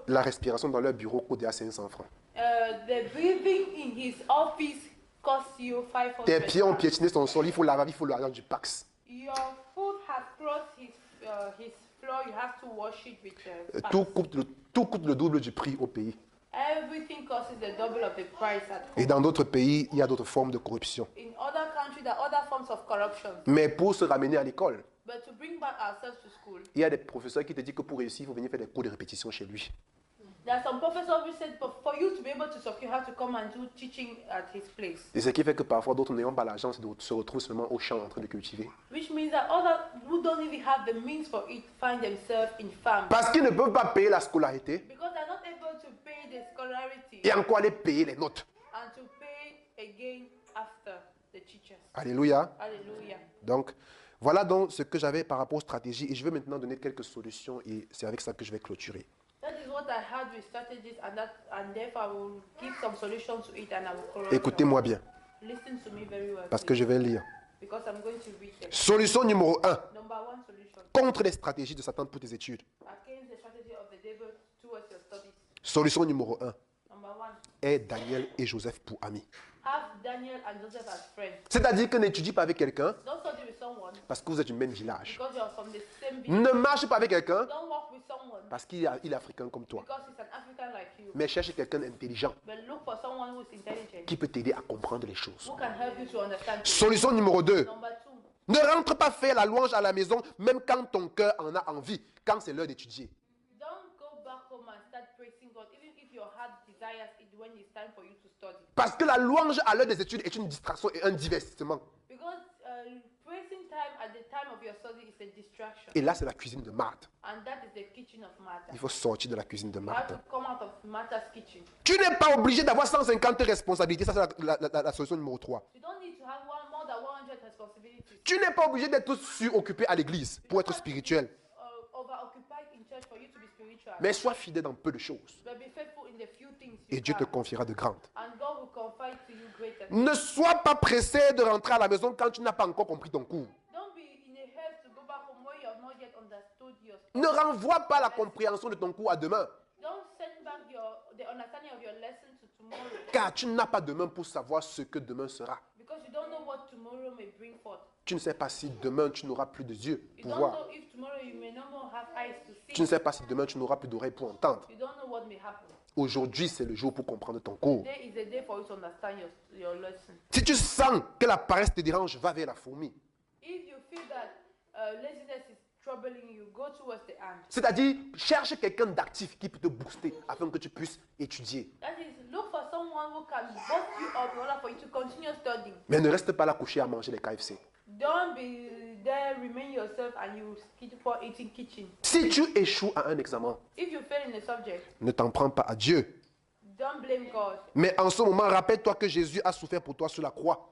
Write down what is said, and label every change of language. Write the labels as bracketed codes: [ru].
[fr] la respiration dans leur bureau coûte à 500 francs. [en] the breathing in his office costs you 500. [fr] Tes pieds ont piétiné son sol, il faut laver, il faut l'argent du Pax. [en] Your foot has crossed his floor, you have to wash it with Pax. [fr] Tout coûte le double du prix au pays. [en] Everything costs the double of the price at home. [fr] Et dans d'autres pays, il y a d'autres formes de corruption. [en] In other countries, there are other forms of corruption. [fr] Mais pour se ramener à l'école, [en] But to bring back ourselves to school, [fr] il y a des professeurs qui te disent que pour réussir, il faut venir faire des cours de répétition chez lui. [en] there are some professors who said, but for you to be able to succeed, you have to come and do teaching at his place. [fr] Et ce qui fait que parfois d'autres n'ayant pas l'argent se retrouvent seulement au champ en train de cultiver. [en] Which means that others who don't even have the means for it find themselves in farm. [fr] Parce qu'ils ne peuvent pas payer la scolarité [en] Because they're not able to pay the scholarity [fr] et encore aller payer les notes. [en] and to pay again after the teachers. [fr] Alléluia. [en] Hallelujah. [fr] Donc, voilà donc ce que j'avais par rapport aux stratégies. Et je vais maintenant donner quelques solutions et c'est avec ça que je vais clôturer. [en] That is what I had with strategies, and therefore I will give some solutions to it, and I will correct. [fr] Écoutez-moi bien, [en] Listen to me very well, [fr] parce que je vais lire. [en] because I'm going to read them. [fr] Solution numéro 1. [en] Number one solution [fr] Contre les stratégies de Satan pour tes études. [en] against the strategy of the devil towards your studies. [fr] Solution numéro 1. [en] Number one, [fr] Aie Daniel et Joseph pour amis. [en] have Daniel and Joseph as friends. [fr] C'est-à-dire que n'étudie pas avec quelqu'un [en] Don't study with someone [fr] parce que vous êtes du même village. [en] because you're from the same village. [fr] Ne marche pas avec quelqu'un [en] Don't walk with someone [fr] parce qu'il est africain comme toi. [en] because he's an African like you. [fr] Mais cherche quelqu'un d'intelligent [en] But look for someone who is intelligent, [fr] qui peut t'aider à comprendre les choses. [en] who can help you to understand things. [fr] Solution numéro 2. [en] Number two, [fr] Ne rentre pas faire la louange à la maison même quand ton cœur en a envie, quand c'est l'heure d'étudier. [en] don't go back home and start praising God, even if your heart desires it when it's time for you to study. [fr] Parce que la louange à l'heure des études est une distraction et un divertissement. [en] Because praising time at the time of your study is a distraction. [fr] Et là, c'est la cuisine de Marthe. [en] And that is the kitchen of Martha. [fr] Il faut sortir de la cuisine de [en] You have to come out of Martha's kitchen. [fr] Tu n'es pas obligé d'avoir 150 responsabilités. Ça, c'est la solution numéro 3. [en] You don't need to have more than 100 responsibilities. [fr] Tu n'es pas obligé d'être suroccupé à l'église pour être spirituel. [en] Overoccupied in church for you to be spiritual. [fr] Mais sois fidèle dans peu de choses. [en] But be faithful in the few things [fr] Et [en] you [fr] Dieu te [en] have. [fr] confiera de grandes. [en] And God will confide to you greater. [fr] Ne sois pas pressé de rentrer à la maison quand tu n'as pas encore compris ton cours. [en] Don't be in a hurry to go back home where you have not yet understood your [fr] Ne renvoie pas la compréhension de ton cours à demain. [en] Don't send back the understanding of your lesson to tomorrow. [fr] Car tu n'as pas demain pour savoir ce que demain sera. [en] Because you don't know what tomorrow may bring forth. [fr] Tu ne sais pas si demain tu n'auras plus de yeux [en] You [fr] pour [en] don't [fr] voir. [en] know if tomorrow you may no more have eyes to [fr] Tu ne [en] see. [fr] sais pas si demain tu n'auras plus d'oreilles pour entendre. [en] You don't know what may happen. [fr] Aujourd'hui, c'est le jour pour comprendre ton cours. [en] Today is a day for you to understand your lesson. [fr] Si tu sens que la paresse te dérange, va vers la fourmi. [en] If you feel that laziness is troubling you, go towards the ant. [fr] C'est-à-dire, cherche quelqu'un d'actif qui peut te booster afin que tu puisses étudier. [en] That is, look for someone who can boost you up in order for you to continue studying. [fr] Mais ne reste pas là couché à manger les KFC. [en] Don't be there, remain yourself, and you keep for eating kitchen. [fr] Si tu échoues à un examen, [en] If you fail in a subject, [fr] ne t'en prends pas à Dieu. [en] don't blame God. [fr] Mais en ce moment, rappelle-toi que Jésus a souffert pour toi sur la croix.